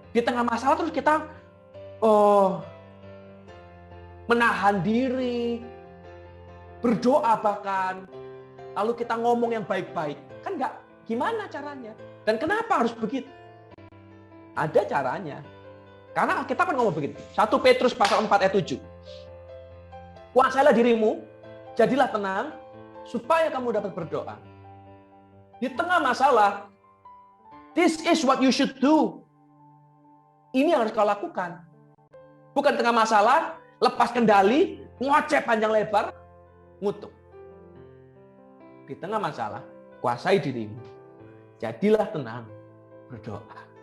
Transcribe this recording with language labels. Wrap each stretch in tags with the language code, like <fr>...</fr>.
<id>Di tengah masalah terus kita menahan diri, berdoa bahkan, lalu kita ngomong yang baik-baik. Kan nggak, gimana caranya? Dan kenapa harus begitu? Ada caranya. Karena kita kan ngomong begitu. 1 Petrus pasal 4 ayat 7. Kuasailah dirimu, jadilah tenang, supaya kamu dapat berdoa. Di tengah masalah,</id> <en>this is what you should do.</en> <id>Ini yang harus kau lakukan. Bukan tengah masalah, lepas kendali, ngoceh panjang lebar, ngutuk. Di tengah masalah, kuasai dirimu. Jadilah tenang, berdoa.</id>